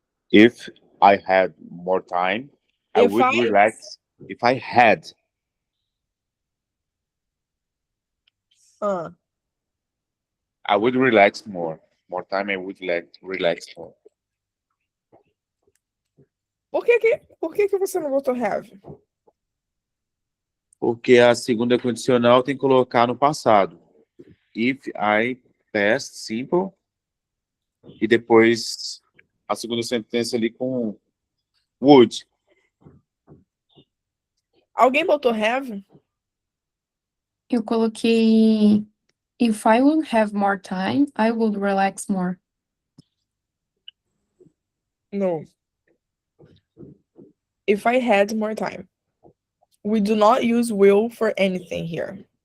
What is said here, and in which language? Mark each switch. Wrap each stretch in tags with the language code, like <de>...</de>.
<en>If I had more time, I If would I- relax. If I had, I would relax more. More time, I would relax more.</en> <pt>por que você não botou have? Porque a segunda condicional tem que colocar no passado.</pt> <en>If I past simple.</en> <pt>E depois a segunda sentença ali com would. Alguém botou have? Eu coloquei</pt> <en>if I would have more time, I would relax more. No. If I had more time. We do not use will for anything here.</en>